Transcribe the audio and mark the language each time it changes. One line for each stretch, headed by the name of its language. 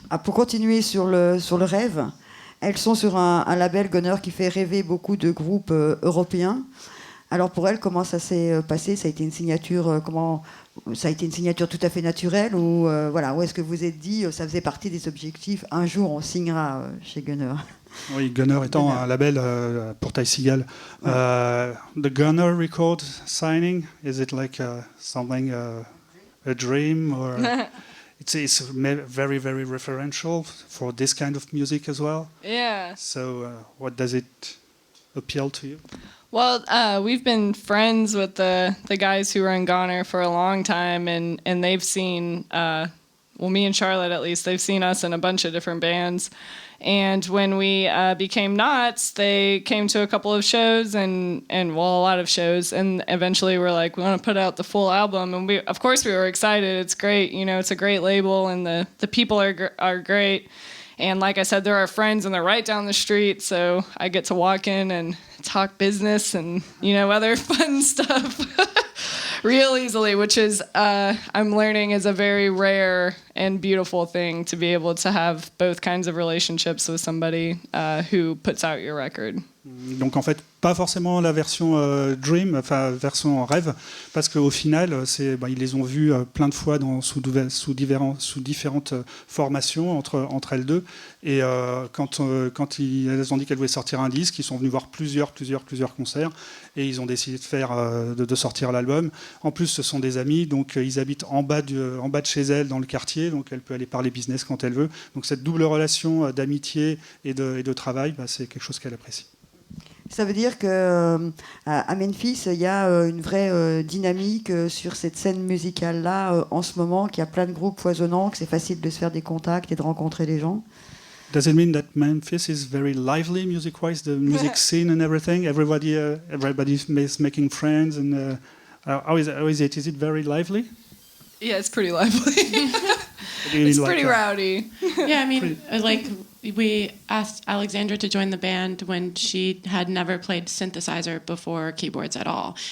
French: Pour continuer sur le rêve, elles sont sur un label Gunner qui fait rêver beaucoup de groupes européens. Alors pour elles, comment ça s'est passé? Ça a été une signature ça a été une signature tout à fait naturelle, ou où est-ce que vous êtes dit ça faisait partie des objectifs, un jour on signera chez Gunner? Oui, Gunner étant un label pour taille cigale.
English: The Gunner record signing, is it like something a dream, or it's very, very referential for this kind of music as well? Yeah. So what does it appeal to you? Well, we've been friends with the guys who run Goner for a long time, and they've seen, me and Charlotte at least, they've seen us in a bunch of different bands. And when we became NOTS, they came to a couple of shows and a lot of shows, and eventually we're like, we want to put out the full album. And we were excited. It's great, you know, it's a great label, and the people are great. And like I said, they're our friends, and they're right down the street, so I get to walk in and talk business and, you know, other fun stuff real easily, which is, I'm learning, is a very rare and beautiful thing, to be able to have both kinds of relationships with somebody who puts out your record.
French: Donc en fait, pas forcément la version Dream, enfin version rêve, parce qu'au final, ils les ont vus plein de fois sous différentes formations entre elles deux. Et quand elles ont dit qu'elles voulaient sortir un disque, ils sont venus voir plusieurs concerts, et ils ont décidé de sortir l'album. En plus, ce sont des amis, donc ils habitent en bas de chez elles, dans le quartier, donc elle peut aller parler business quand elle veut. Donc cette double relation d'amitié et de travail, c'est quelque chose qu'elle apprécie. Ça veut dire qu'à Memphis, il y a une vraie dynamique sur cette scène musicale-là en ce moment, qu'il y a plein de groupes foisonnants, que c'est facile de se faire des contacts et de rencontrer des gens.
English: Does it mean that Memphis is very lively music-wise, the music scene and everything? Everybody is making friends, and how is it? Is it very lively? Yeah, it's pretty lively. It's pretty rowdy. Yeah, I mean, we asked Alexandra to join the band when she had never played synthesizer before keyboards at all.